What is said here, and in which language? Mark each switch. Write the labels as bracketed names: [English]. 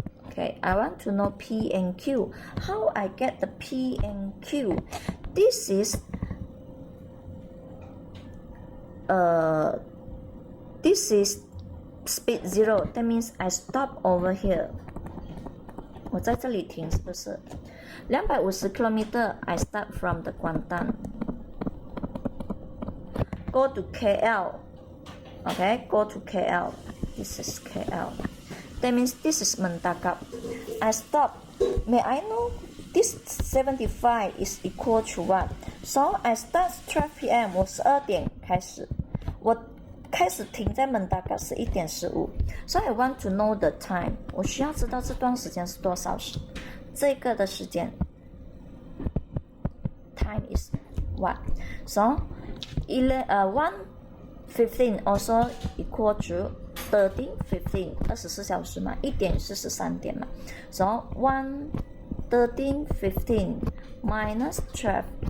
[English] Okay, I want to know P and Q. How I get the P and Q? This is speed 0. That means I stop over here. [Chinese] 我在这里停，是不是？250 kilometer. [English] I start from the Kuantan. Go to KL. Okay, go to KL. This is KL. That means this is Mentagap. I stop. May I know this 75 is equal to what? So I start 12 p.m. [Chinese] 我12点开始，我开始停在Mentagap是1点15。 [English] So I want to know the time. [Chinese] 我需要知道这段时间是多少时。这个的时间 [English] time is what? So 1:15 also equal to 13:15 [Chinese] 24小时嘛，1点是13点嘛。 [English] So 13:15 minus 12.